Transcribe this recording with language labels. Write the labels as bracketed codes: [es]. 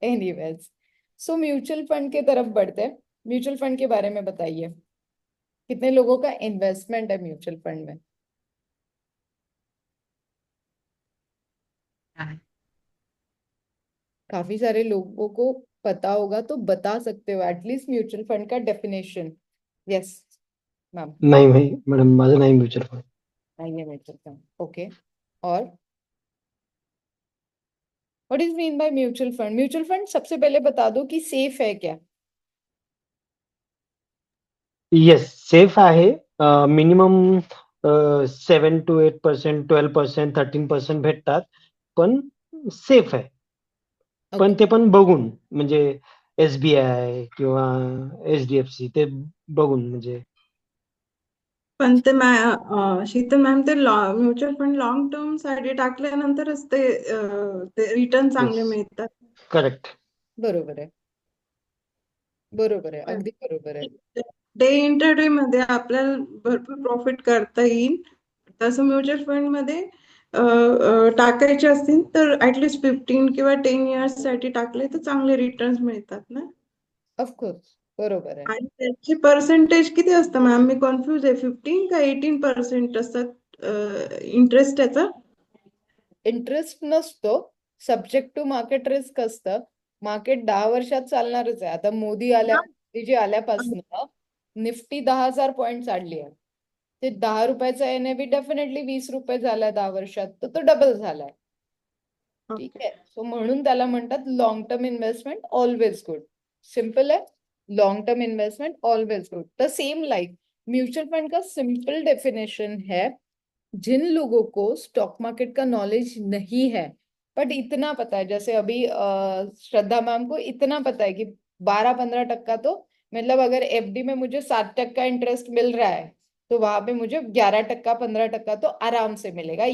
[hi] Anyways, so mutual fund के तरफ बढ़ते हैं। म्यूचुअल फंड के बारे में बताइए, कितने लोगों का इन्वेस्टमेंट है म्यूचुअल फंड में? हाँ। काफी सारे लोगों को पता होगा, तो बता सकते हो एटलीस्ट म्यूचुअल फंड का डेफिनेशन? [en] Yes ma'am. [mr] नाही भाई मॅडम, माझं नाही म्युच्युअल फंड. [hi] नहीं है म्यूचुअल फंड, ओके। और [en] What is mean by mutual fund? [hi] Mutual fund सबसे पहले बता दो कि सेफ है क्या? [mr] येस, सेफ आहे. मिनिमम 7 to 8%, 12%, 13% भेटतात. पण सेफ आहे. पण [en] Okay. [mr] ते पण बघून, म्हणजे SBI किंवा HDFC ते बघून म्हणजे. पण ते शीतल मॅम, ते म्युच्युअल फंड लॉंग टर्म साठी टाकल्यानंतरच ते रिटर्न [en] yes, [mr] चांगले मिळतात. [en] Correct. [mr] बरोबर आहे, बरोबर आहे, अगदी बरोबर आहे। डे इंटरडे मध्ये आपल्याला भरपूर प्रॉफिट करता येईल. तसं म्युच्युअल फंड मध्ये टाकायचे असतील तर ऍटलिस्ट 15 किंवा 10 इयर्स साठी टाकले तर चांगले रिटर्न्स मिळतात ना. ऑफकोर्स, बरोबर आहे। आणि त्याची पर्सेंटेज किती असतं मॅम? मी कन्फ्युज आहे. 15 का 18% असतात इंटरेस्ट त्याचा? इंटरेस्ट नसतो, [en] subject to market risk [mr] असतं। मार्केट 10 वर्षात चालणारच आहे। आता मोदी जे आल्यापासून निफ्टी 10,000 पॉइंट चालली आहे, ते 10 रुपयाचा एनएव्ही डेफिनेटली 20 रुपये झालाय 10 वर्षात, तर तो डबल झालाय। ठीक [en] Okay. आहे, so [mr] म्हणून त्याला म्हणतात [en] Long term investment always good. [hi] Simple है, [en] Long term investment always good. [hi] The same like mutual fund का सिंपल डेफिनेशन है, जिन लोगों को स्टॉक मार्केट का नॉलेज नहीं है, बट इतना पता है, जैसे अभी श्रद्धा मैम को इतना पता है कि 12-15% तो, मतलब अगर एफडी में मुझे 7% इंटरेस्ट मिल रहा है, तो वहां पे मुझे 11%, 15% तो आराम से मिलेगा।